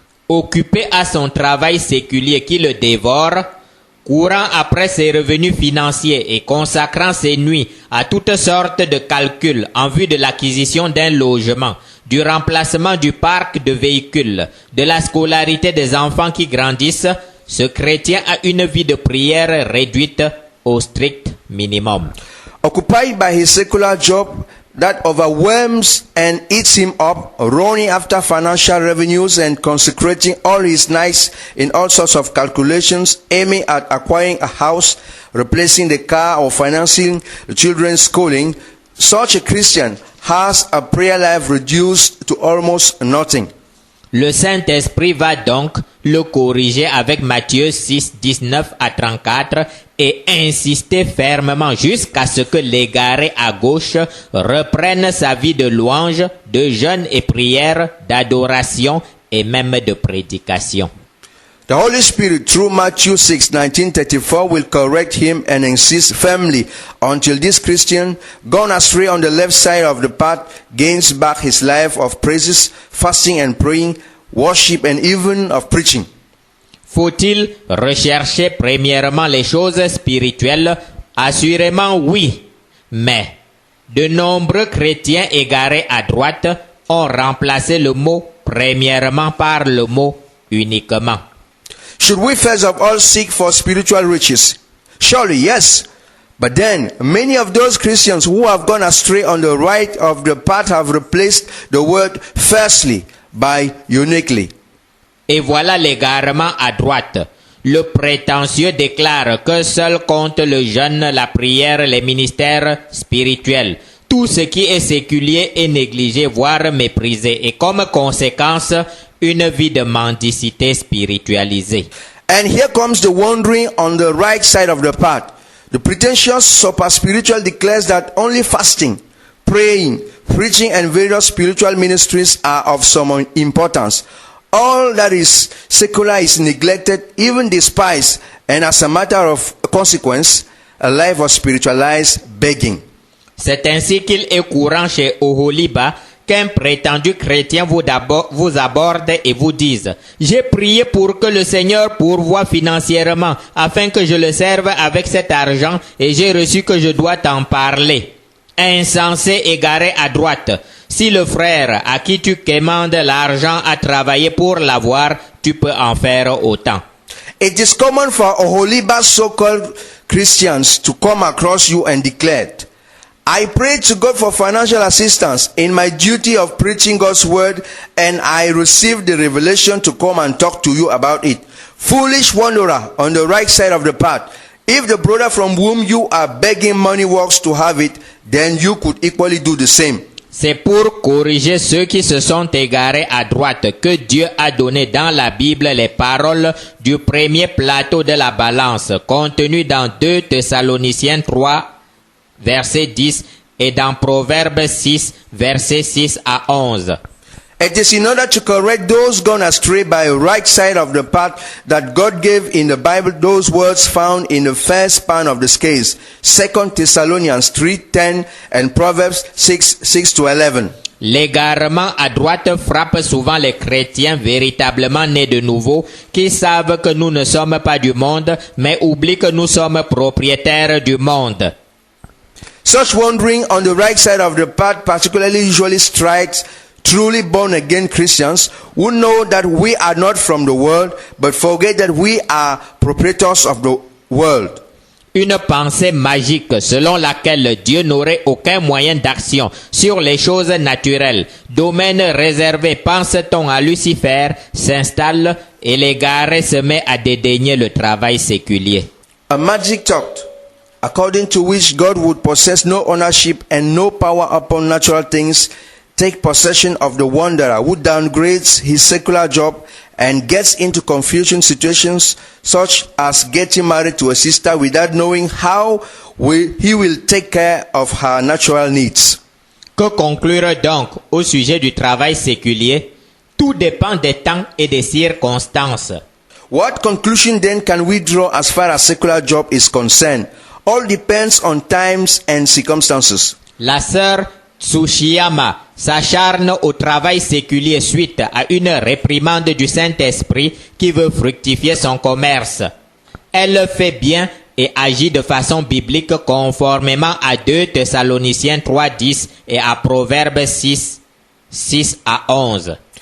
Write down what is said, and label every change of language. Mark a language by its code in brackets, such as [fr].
[fr] Occupé à son travail séculier qui le dévore, courant après ses revenus financiers et consacrant ses nuits à toutes sortes de calculs en vue de l'acquisition d'un logement, du remplacement du parc de véhicules, de la scolarité des enfants qui grandissent, ce chrétien a une vie de prière réduite au strict minimum. [en] Occupied by his secular job that overwhelms and eats him up, running after financial revenues and consecrating all his nights in all sorts of calculations, aiming at acquiring a house, replacing the car, or financing the children's schooling, such a Christian has a prayer life reduced to almost nothing. [fr] Le Saint-Esprit va donc le corriger avec Matthieu 6, 19 à 34 et insister fermement jusqu'à ce que l'égaré à gauche reprenne sa vie de louange, de jeûne et prière, d'adoration et même de prédication. [en] The Holy Spirit, through Matthew 6:19-34, will correct him and insist firmly until this Christian, gone astray on the left side of the path, gains back his life of praises, fasting and praying, worship and even of preaching. [fr] Faut-il rechercher premièrement les choses spirituelles? Assurément oui, mais de nombreux chrétiens égarés à droite ont remplacé le mot premièrement par le mot uniquement. [en] Should we first of all seek for spiritual riches? Surely yes. But then, many of those Christians who have gone astray on the right of the path have replaced the word firstly by uniquely. [fr] Et voilà l'égarement à droite. Le prétentieux déclare que seul compte le jeûne, la prière, les ministères spirituels. Tout ce qui est séculier est négligé, voire méprisé. Et comme conséquence, une vie de mendicité spiritualisée. [en] And here comes the wandering on the right side of the path. The pretentious super spiritual declares that only fasting, praying, preaching and various spiritual ministries are of some importance. All that is secular is neglected, even despised, and as a matter of consequence, a life of spiritualized begging. [fr] C'est ainsi qu'il est courant chez Oholiba qu'un prétendu chrétien vous aborde et vous dise « J'ai prié pour que le Seigneur pourvoie financièrement afin que je le serve avec cet argent et j'ai reçu que je dois t'en parler. » Insensé égaré à droite, si le frère à qui tu commandes l'argent a travaillé pour l'avoir, tu peux en faire autant. [en] It is common for Oholiba's so-called Christians to come across you and declare, I prayed to God for financial assistance in my duty of preaching God's word, and I received the revelation to come and talk to you about it. Foolish wanderer on the right side of the path. If the brother from whom you are begging money works to have it, then you could equally do the same. [fr] C'est pour corriger ceux qui se sont égarés à droite que Dieu a donné dans la Bible les paroles du premier plateau de la balance contenues dans 2 Thessaloniciens 3, verset 10 et dans Proverbes 6, verset 6 à 11. [en] It is in order to correct those gone astray by the right side of the path that God gave in the Bible those words found in the first span of the scales, 2 Thessalonians 3:10 and Proverbs 6:6-11. [fr] L'égarement à droite frappe souvent les chrétiens véritablement nés de nouveau qui savent que nous ne sommes pas du monde, mais oublient que nous sommes propriétaires du monde. [en] Such wandering on the right side of the path particularly usually strikes truly born-again Christians who know that we are not from the world, but forget that we are proprietors of the world. [fr] Une pensée magique selon laquelle Dieu n'aurait aucun moyen d'action sur les choses naturelles, domaine réservé, pense-t-on à Lucifer, s'installe et l'égaré se met à dédaigner le travail séculier. [en] A magic thought, according to which God would possess no ownership and no power upon natural things, take possession of the wanderer who downgrades his secular job and gets into confusion situations such as getting married to a sister without knowing how he will take care of her natural needs. [fr] Que conclure donc au sujet du travail séculier? Tout dépend des temps et des circonstances. [en] What conclusion then can we draw as far as secular job is concerned? All depends on times and circumstances. [fr] La sœur Tsushiyama s'acharne au travail séculier suite à une réprimande du Saint-Esprit qui veut fructifier son commerce. Elle le fait bien et agit de façon biblique conformément à 2 Thessaloniciens 3:10 et à Proverbes 6 à 11.